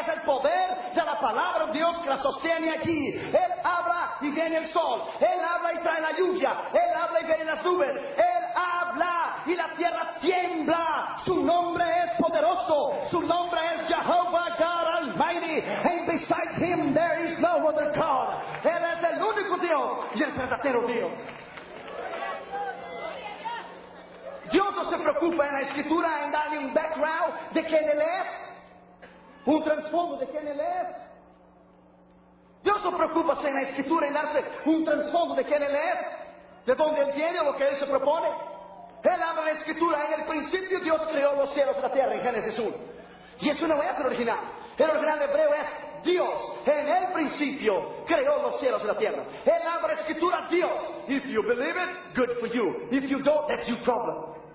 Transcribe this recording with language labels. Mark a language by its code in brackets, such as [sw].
[es] Es el poder de la palabra de Dios que la sostiene aquí. Él habla y viene el sol. Él habla y trae la lluvia. Él habla y viene las nubes. Él habla y la tierra tiembla. Su nombre es poderoso. Su nombre es Jehovah God Almighty. [en] And beside Him there is no other God. [es] Él es el único Dios y el verdadero Dios. Dios no se preocupa en la escritura en darle un background de quién Él es, un trasfondo de quién Él es. Dios no preocupa en la escritura en darse un trasfondo de quién Él es, de dónde Él viene, lo que Él se propone. Él habla en la escritura: en el principio Dios creó los cielos y la tierra, en Génesis 1. Y eso no es el original. El original hebreo es: Dios, en el principio, creó los cielos y la tierra. Él abre escritura: Dios. [en] If you believe it, good for you. If you don't, that's your problem.